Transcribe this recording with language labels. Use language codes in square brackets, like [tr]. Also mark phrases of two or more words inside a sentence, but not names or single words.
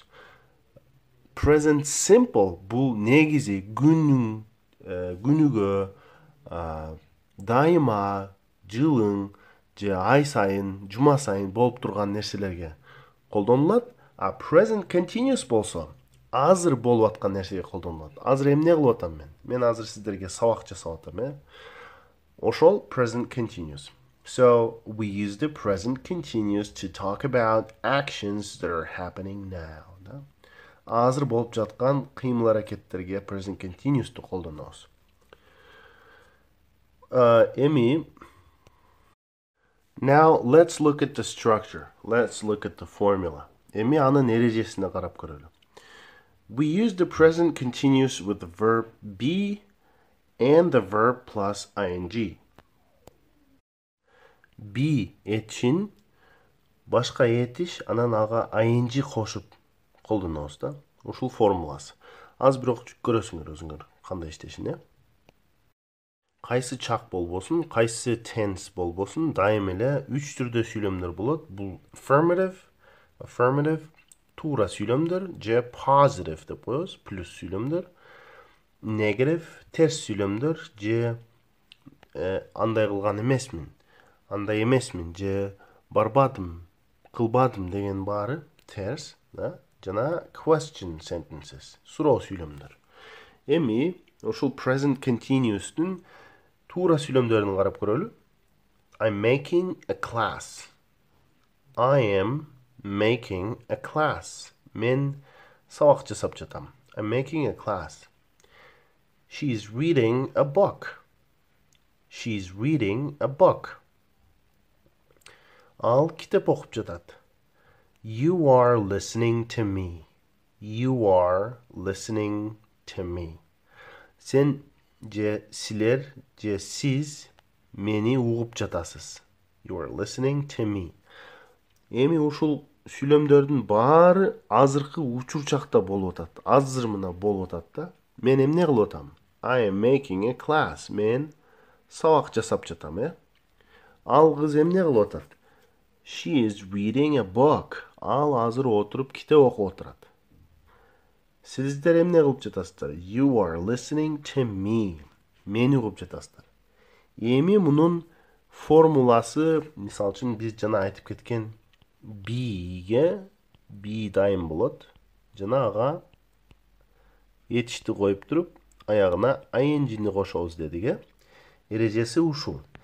[en] Present simple [ky] бул негизи күнүгө, дайыма, жылың, же ай сайын, жума сайын болуп турган нерселерге колдонулат. А [en] present continuous [ky] болсо, азыр болуп аткан нерсеге колдонулат. Азыр эмне кылып атам мен? Мен азыр сиздерге сабак жасап атам, Ошол [en] present continuous. So, we use the present continuous to talk about actions that are happening now. [ky] Азыр болуп жаткан кыймыл-аракеттерге [en] present continuous'ты [ky] колдонобуз. [en] Now, let's look at the structure. Let's look at the formula. [ky] Эми анын эрежесине карап көрөлү. [en] We use the present continuous with the verb be and the verb plus ing. [ky] Be этишин, башка этиш, анан ага ing кошуп колдонобуз да. Ушул формуласы. Аз бирок көрөсүңөр өзүңөр кандай иштешин, Кайсы чак болбосун, кайсы tense болбосун, дайым эле 3 түрдө сүйлөмдөр болот. Бул affirmative, туура сүйлөмдөр, же positive деп коебуз, плюс сүйлөмдөр, negative, терс сүйлөмдөр, же андай кылган эмесмин, андай эмесмин, же барбадым, кылбадым деген баары терс, да? [en] Жана question sentences, [ky] суроо сүйлөмдөр. Эми ошол [en] present continuous'тун [ky] туура сүйлөмдөрүн карап көрөлү. [en] I'm making a class. I am making a class. [ky] Мен сабак жасап жатам. [en] I'm making a class. She's reading a book. She's reading a book. [ky] Ал китеп окуп жатат. [en] You are listening to me. You are listening to me. [ky] Sen же силер же сиз мени угуп жатасыз. [en] You are listening to me. [ky] Эми ушул сүйлөмдөрдүн баары азыркы учур чакта болуп атат. Азыр мына болуп атат да. Мен эмне кылып атам? [en] I am making a class. [ky] Мен сабак жасап жатам, Ал кыз эмне кылып атат? [en] She is reading a book. [ky] Ал азыр отуруп китеп окуп отурат. Сиздер эмне кылып жатасыздар? [en] You are listening to me. [ky] Мени угуп жатасыздар. Эми мунун формуласы, мисалы үчүн биз жана айтып кеткен be'ге be дайым болот. Жана ага этишти коюп туруп, аягына ing'ни кошобуз дедик, Эрежеси ушул.